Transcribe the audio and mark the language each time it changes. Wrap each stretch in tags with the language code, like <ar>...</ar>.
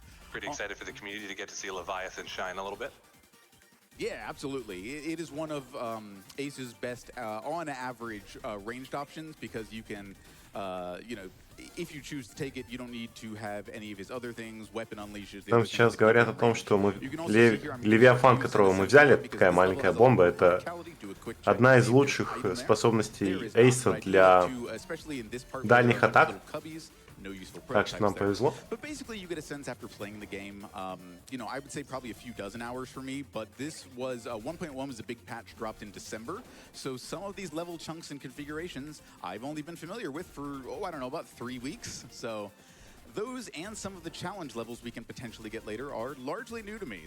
<en>Pretty excited for the community to get to see Leviathan shine a little bit. Yeah, absolutely. It is one of Ace's best, on average, ranged options because you can, you know, if you choose to take it, you don't need to have any of his other things. Weapon unleashes.</en> <ru>Там сейчас говорят о том, что мы Левиафан, которого мы взяли, это такая маленькая бомба, это одна из лучших способностей Эйса для дальних атак. Так что нам повезло.</ru> <en>But basically, you get a sense after playing the game. You know, I would say probably a few dozen hours for me. But this was 1.1 was a big patch dropped in December. So some of these level chunks and configurations I've only been familiar with for I don't know, about 3 weeks. So those and some of the challenge levels we can potentially get later are largely new to me.</en>